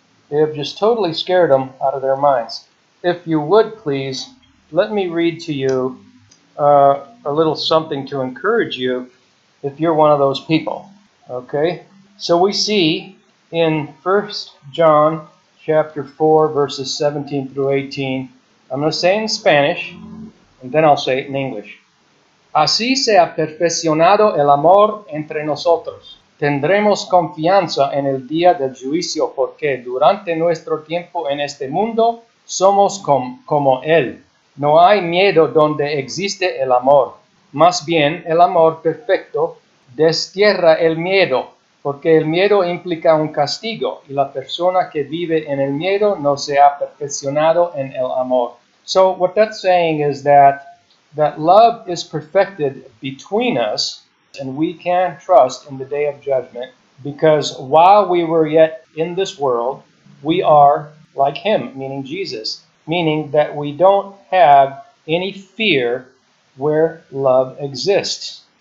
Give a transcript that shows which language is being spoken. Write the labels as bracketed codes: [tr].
[en] They have just totally scared them out of their minds. If you would please, let me read to you a little something to encourage you if you're one of those people. Okay? So we see in 1 John chapter 4, verses 17 through 18. I'm going to say it in Spanish, and then I'll say it in English. [es] Así se ha perfeccionado el amor entre nosotros. Tendremos confianza en el día del juicio porque durante nuestro tiempo en este mundo somos como Él. No hay miedo donde existe el amor. Más bien, el amor perfecto destierra el miedo, porque el miedo implica un castigo y la persona que vive en el miedo no se ha perfeccionado en el amor. [en] So what that's saying is that love is perfected between us, and we can trust in the day of judgment, because while we were yet in this world, we are like Him, meaning Jesus, meaning that we don't have any fear where love exists.